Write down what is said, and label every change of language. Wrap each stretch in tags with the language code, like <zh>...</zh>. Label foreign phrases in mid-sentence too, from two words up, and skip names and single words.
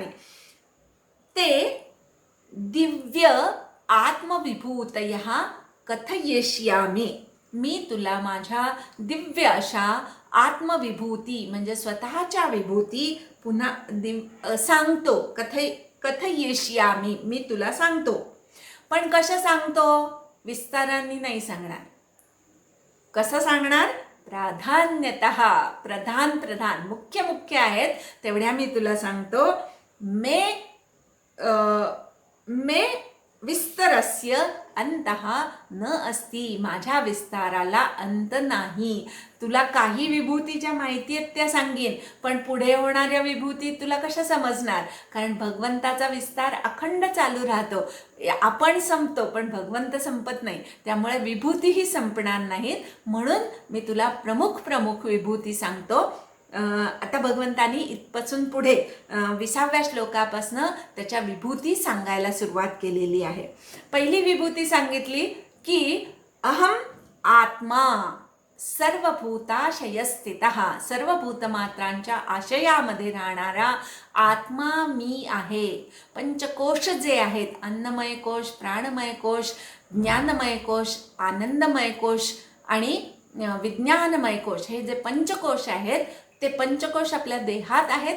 <sa>ते दिव्य आत्मविभूतयः कथयिष्यामि,</sa> <mr>मी तुला माझ्या दिव्य अशा आत्मविभूती म्हणजे स्वतःच्या विभूती पुन्हा सांगतो. कथयिष्यामि, मी तुला सांगतो. पण कसं सांगतो? विस्तारांनी नाही सांगणार. कसं सांगणार? प्राधान्यतः, प्रधान मुख्य आहेत तेवढ्या मी तुला सांगतो.</mr> <sa>मे विस्तरस्य अंतः न अस्ति,</sa> <mr>माझ्या विस्ताराला अंत नाही. तुला काही विभूतीच्या माहिती आहेत त्या सांगेन, पण पुढे होणाऱ्या विभूती तुला कशा समजणार? कारण भगवंताचा विस्तार अखंड चालू राहतो. आपण संपतो पण भगवंत संपत नाही, त्यामुळे विभूतीही संपणार नाहीत. म्हणून मी तुला प्रमुख विभूती सांगतो. आता भगवंतानी इथपासून पुढे 20व्या श्लोकापासून त्याच्या विभूती सांगायला सुरुवात केलेली आहे. पहिली विभूती सांगितली की</mr> <sa>अहम आत्मा सर्वभूताशय स्थितः,</sa> <mr>सर्व भूतमात्रांच्या आशयामध्ये राहणारा आत्मा मी आहे. पंचकोश जे आहेत, अन्नमय कोश, प्राणमय कोश, ज्ञानमय कोश, आनंदमय कोश आणि विज्ञानमय कोश, हे जे पंचकोश आहेत ते पंचकोश आपल्या देहात आहेत.</mr>